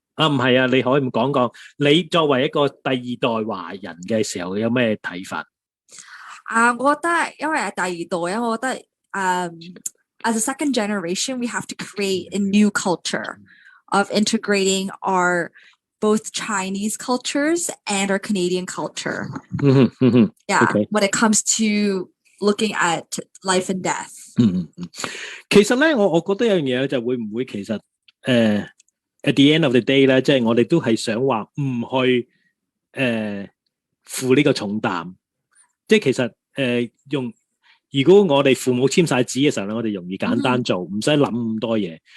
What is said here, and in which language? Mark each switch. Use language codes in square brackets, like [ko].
[yue] 唔係啊，你可以唔講講，你作為一個第二代華人嘅時候有咩睇法？我覺得因為係第二代，我覺得 [en] as a second generation, we have to create a new culture of integrating our both Chinese cultures and our Canadian culture. Yeah, Okay. when it comes to looking at life and death. [yue] 其實咧，我覺得有樣嘢就會唔會其實 [en] at the end of the day [yue] 咧，即係我哋都係想話唔去負呢個重擔。即係其實如果我哋父母簽晒紙嘅時候咧，我哋容易簡單做，唔使諗咁多嘢。